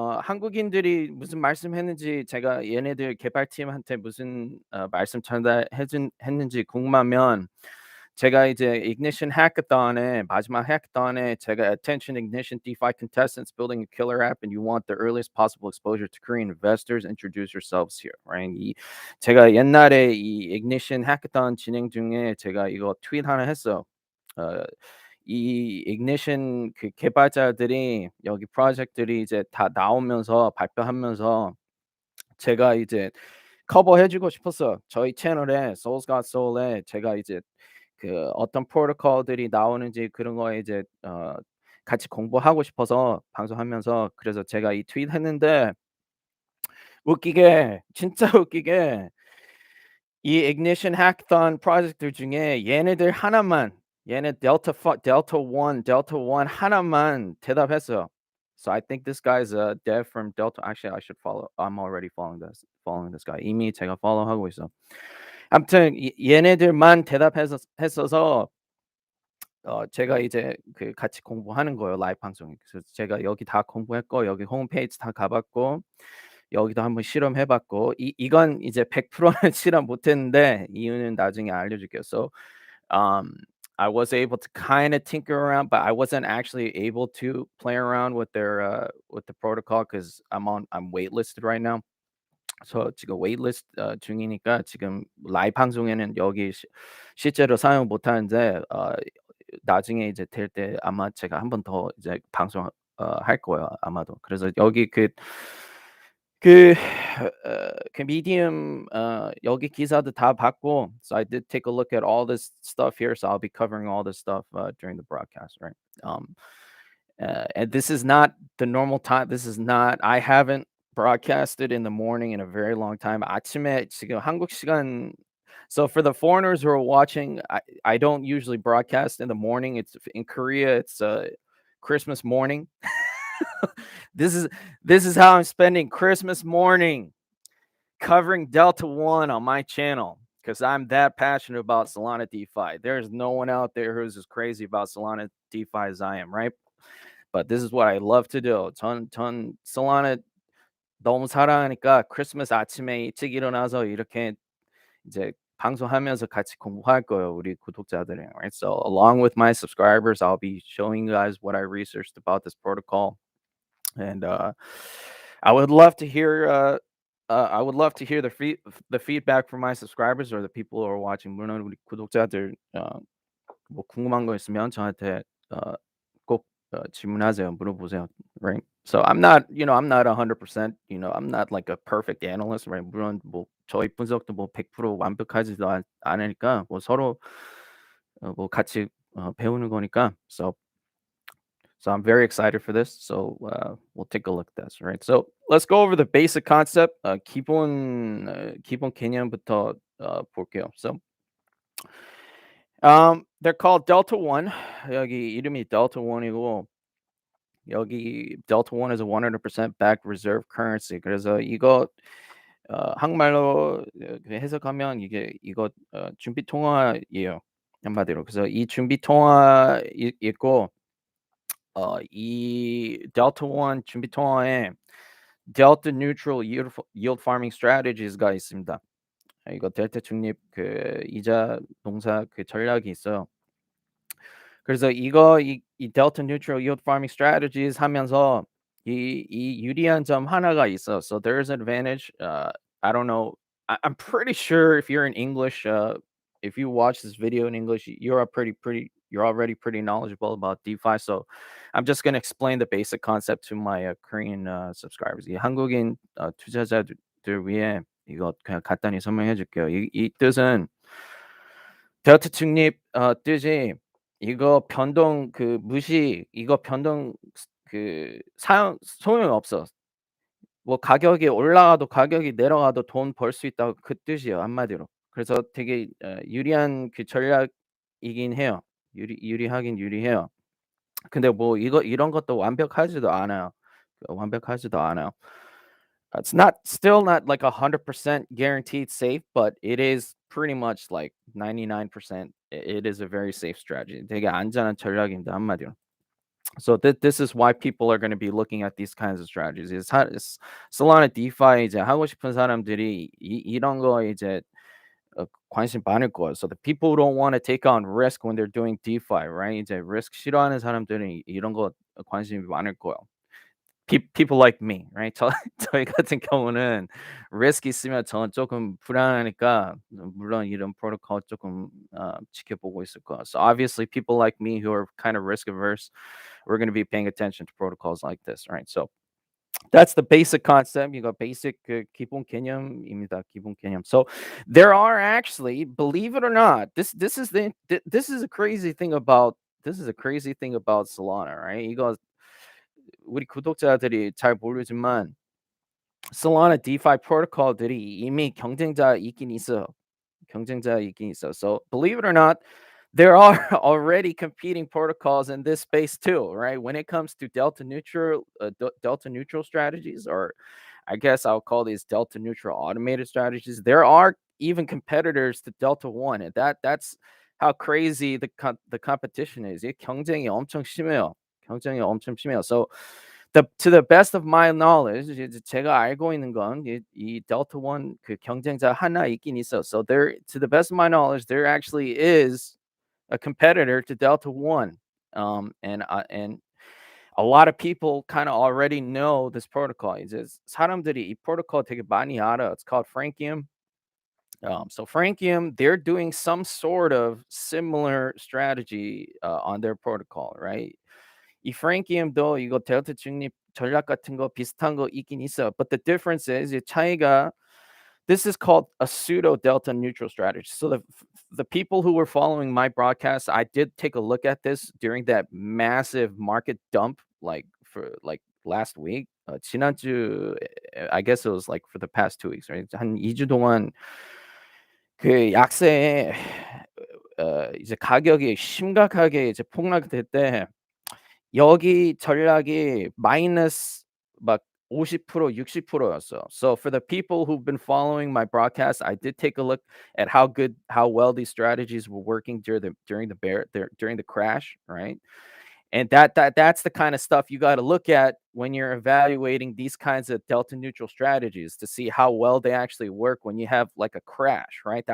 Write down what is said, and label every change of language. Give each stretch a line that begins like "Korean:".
Korean: 한국인들이 무슨 말씀했는지 제가 얘네들 개발팀한테 무슨 말씀 했는지 궁금하면 제가 이제 Ignition hackathon에 마지막 hackathon에 제가
English: attention Ignition DeFi contestants building a killer app and you want the earliest possible exposure to Korean investors, introduce yourselves here, right?
Korean: 제가 옛날에 이 Ignition hackathon 진행 중에 제가 이거 트윗 하나 했어요. 어, 이 ignition 그 개발자들이 여기 프로젝트들이 이제 다 나오면서 발표하면서 제가 이제 커버해 주고 싶었어요. 저희 채널에 Souls Got Soul에 제가 이제 그 어떤 프로토콜들이 나오는지 그런 거에 이제 같이 공부하고 싶어서 방송하면서 그래서 제가 이 트윗 했는데 웃기게 진짜 웃기게 이 ignition hackathon 프로젝트들 중에 얘네들 하나만 얘네 델타 1 하나만 대답했어요.
English: So I think this guy's a dev from Delta. Actually, I should follow. I'm already following this guy.
Korean: 이미 제가 follow하고 있어. 아무튼 얘네들만 했어서 제가 이제 그 같이 공부하는 거예요, 라이브 방송에. 그래서 제가 여기 다 공부했고 여기 홈페이지 다 가 봤고 여기도 한번 실험해 봤고 이건 이제 100%는 실험 못 했는데 이유는 나중에 알려줄게요.
English: So um, I was able to kind of tinker around, but I wasn't actually able to play around with the protocol because I'm waitlisted right now.
Korean: So 지금 웨이트리스트 중이니까 지금 라이브 방송에는 여기 실제로 사용 못 하는데 나중에 이제 될 때 아마 제가 한 번 더 이제 방송 할 거예요 아마도. 그래서 여기 그 그 미디엄 여기 기사도 다 봤고
English: so I did take a look at all this stuff here, so I'll be covering all this stuff during the broadcast, right? And this is not the normal time. This is not I haven't broadcasted in the morning in a very long time.
Korean: 아침에 지금 한국 시간.
English: So for the foreigners who are watching, I don't usually broadcast in the morning. It's in Korea, it's Christmas morning. This is this is how I'm spending Christmas morning, covering Delta One on my channel because I'm that passionate about Solana DeFi. There's no one out there who's as crazy about Solana DeFi as I am, right? But this is what I love to do.
Korean: 전 Solana 너무 사랑하니까 크리스마스 아침에 일찍 일어나서 이렇게 이제 방송하면서 같이 공부할 거예요, 우리 구독자들이랑,
English: right? So along with my subscribers, I'll be showing you guys what I researched about this protocol. And I would love to hear the feedback from my subscribers or the people who are watching.
Korean: 물론 우리 구독자들 뭐 궁금한 거 있으면 저한테 꼭 질문하세요. 물어보세요. Right?
English: So I'm not 100%, I'm not like a perfect analyst, right?
Korean: 물론 뭐 저희 분석도 뭐 100% 완벽하지도 않으니까 뭐 서로 뭐 같이 배우는 거니까.
English: So I'm very excited for this. So we'll take a look at this, right? So let's go over the basic concept.
Korean: 기본 개념부터 볼게요.
English: So they're called Delta One.
Korean: 여기 이름이 Delta One이고 여기
English: Delta One is a 100% backed reserve currency.
Korean: 그래서 이거 한국말로 해석하면 이거 준비 통화예요. 한마디로. 그래서 이 준비 통화 있고 이 Delta One 준비 통화에 Delta Neutral Yield Farming Strategies가 있습니다. 이거 델타 중립 그 이자 농사 그 전략이 있어요. 그래서 이 Delta Neutral Yield Farming Strategies 하면서 이 유리한 점 하나가 있어.
English: So there's an advantage. I don't know. I'm pretty sure if you're in English, if you watch this video in English, you're already pretty knowledgeable about DeFi. So I'm just going to explain the basic concept to my Korean subscribers.
Korean: 이 한국인 투자자들 위해 이거 그냥 간단히 설명해 줄게요. 이 뜻은 델타 중립 뜻이 이거 변동 그 무시 이거 변동 그 사용 소용이 없어. 뭐 가격이 올라가도 가격이 내려가도 돈 벌 수 있다고 그 뜻이에요, 한마디로. 그래서 되게 유리한 그 전략이긴 해요. 유리하긴 유리해요. 근데 뭐 이런 것도 완벽하지도 않아요. 완벽하지도 않아요.
English: It's not still not like 100% guaranteed safe, but it is pretty much like 99%. It is a very safe strategy.
Korean: 되게 안전한 전략입니다, 한마디로.
English: So this is why people are going to be looking at these kinds of strategies.
Korean: it's Solana DeFi 이제 하고 싶은 사람들이 이런 거 이제 관심 많을 거예요.
English: So the people who don't want to take on risk when they're doing DeFi, right?
Korean: 이제 risk 싫어하는 사람들은 이런 거 관심이 많을 거예요.
English: People like me, right?
Korean: 저희 같은 경우는 risk 있으면 저는 조금 불안하니까 물론 이런 프로토콜 조금 지켜보고 있을 거예요.
English: So obviously people like me who are kind of risk averse, we're going to be paying attention to protocols like this, right? So that's the basic concept. You got basic
Korean: 기본 개념입니다. 기본 개념.
English: So there are actually, believe it or not, this is a crazy thing about Solana, right?
Korean: 이거 우리 구독자들이 잘 모르지만 Solana DeFi 프로토콜들이 이미 경쟁자 있긴 있어요. 경쟁자 있긴 있어.
English: So believe it or not, there are already competing protocols in this space too, right? When it comes to delta neutral strategies, or I guess I'll call these delta neutral automated strategies, there are even competitors to Delta One, and that's how crazy the competition is.
Korean: 이 경쟁이 엄청 심해요. 경쟁이 엄청 심해요.
English: So to the best of my knowledge,
Korean: 이제 제가 알고 있는 건 이 Delta One 그 경쟁자 하나 있긴 있어.
English: So there, to the best of my knowledge, there actually is a competitor to Delta One, and a lot of people kind of already know this protocol.
Korean: 이제 사람들이 이 프로토콜 되게 많이 알아.
English: It's called Frankium. So Frankium, they're doing some sort of similar strategy on their protocol, right?
Korean: 이 프랭키엠도 이거 델타 중립 전략 같은 거 비슷한 거 있긴 있어요.
English: But the difference is
Korean: 이 차이가,
English: this is called a pseudo delta neutral strategy. So the people who were following my broadcast, I did take a look at this during that massive market dump, like for like last week.
Korean: 지난주
English: I guess it was like for the past 2 weeks, right?
Korean: 한 2주 동안 그 약세에 이제 가격이 심각하게 이제 폭락될 때 여기 전략이 마이너스 막 50% 60%였어.
English: So for the people who've been following my broadcast, I did take a look at how well these strategies were working during the crash, right? And that's the kind of stuff you got to look at when you're evaluating these kinds of delta neutral strategies to see how well they actually work when you have like a crash, right?